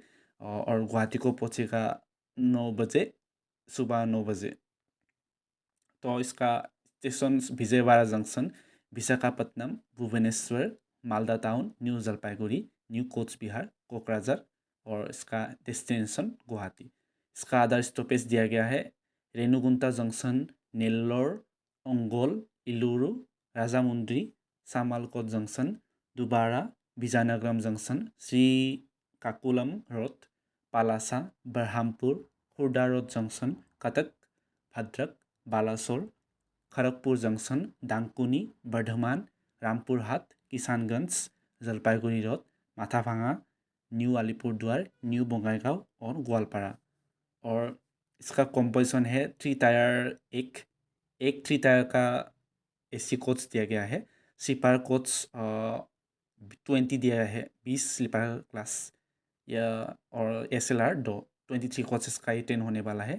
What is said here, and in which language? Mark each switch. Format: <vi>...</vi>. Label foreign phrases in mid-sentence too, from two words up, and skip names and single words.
<hi>और गुवाहाटी को पहुँचेगा 9 बजे, सुबह 9 बजे। तो इसका स्टेशन विजयवाड़ा जंक्शन, विशाखापट्टनम, भुवनेश्वर, मालदा टाउन, न्यू जलपाईगुड़ी, न्यू कोच बिहार, कोकराझार। और इसका डेस्टिनेशन गुवाहाटी। इसका आधार स्टॉपेज दिया गया है रेणुगुंटा जंक्शन, नेल्लोर, ओंगोल, इलुरु, राजामुंद्री, सामालकोट जंक्शन, दुबारा, विजयनगरम जंक्शन, श्रीकाकुलम रोड, पालासा, बरहामपुर, खुर्दा रोड जंक्शन, कटक, भद्रक, बालासोर, खड़गपुर जंक्शन, डांकुनी, बर्धमान, रामपुरहाट, किसानगंज, जलपाईगुड़ी रोड, माथाभांगा, न्यू अलीपुरद्वार, न्यू बोंगाईगांव और ग्वालपाड़ा। और इसका कॉम्पोजिशन है 3 टायर। एक 3 टायर का</hi> <en>एसी कोच</en> <hi>दिया गया है।</hi> <en>स्लीपर कोच</en> <hi>20 दिया है, 20</hi> <en>स्लीपर क्लास</en> <hi>या। और SLR 23 कोचेस का ये ट्रेन होने वाला है।</hi>